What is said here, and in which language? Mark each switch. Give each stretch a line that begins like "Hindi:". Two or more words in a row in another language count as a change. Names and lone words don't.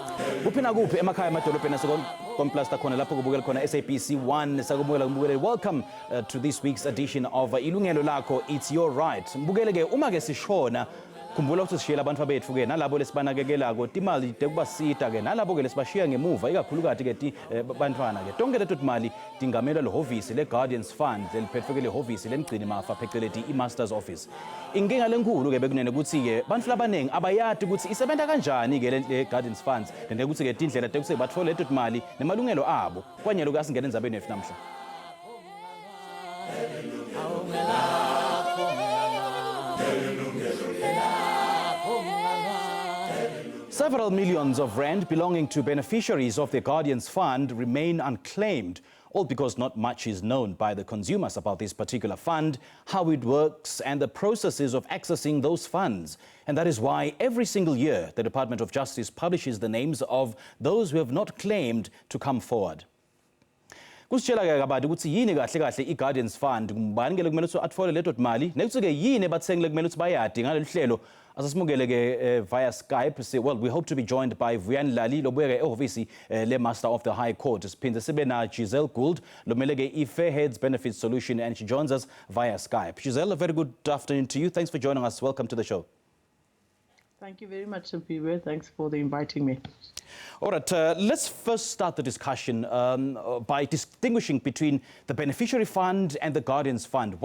Swati: Kuphina kuphi emakhaya emadolobheni asekomplasta khona lapho kubukela khona SABC 1 sakubukela kumbukele.
English: Welcome to this week's edition of Yilungelo Lakho, It's Your Right.
Swati: Mbukele ke uma ke sishona khumbula ukuthi sishiyela abantu bethu ke nalabo lesibanakekelako timali tekubasita ke nalabo ke lesibashiya ngemuva ikakhulukazi ke bantwana ke tonke leto timali tingamela lehovisi le Guardians Fund leliphethwe ke lehovisi lemgcini mafa phecelezi iMaster's Office. Inkinga lenkulu ke bekunene ukuthi ke bantu labanengi abayadi ukuthi isebenza kanjani ke le Guardians Funds nende ukuthi ke tindlela tekuthi bathole leto timali nemalungelo abo kwanyelo kasingena endzabeni yethu namhla.
English: Several millions of rand belonging to beneficiaries of the Guardians Fund remain unclaimed, all because not much is known by the consumers about this particular fund, how it works, and the processes of accessing those funds. And that is why every single year the Department of Justice publishes the names of those who have not claimed to come forward.
Swati: Kusitshela ke kabadi ukuthi yini kahle kahle i-Guardians Fund ngubani ke kumele ukuthi atfole leto timali nekuthi ke yini bathengile kumele ukuthi bayadi ngalolu hlelo asasimukele ke
English: via Skype. Well, we hope to be joined by Yilungelo Lakho
Swati: ke ehhovisi le
English: Master of the High Court.
Swati: Siphinde sibe na
English: Giselle Gould
Swati: lomele ke
English: i-Fairheads Benefit Solution, and she joins us via Skype. Giselle, a very good afternoon to you. Thanks for joining us. Welcome to the show. Thank you very much, Mpiwe. Thanks for inviting me. All right, let's first start the discussion by distinguishing between the beneficiary fund and the Guardians Fund.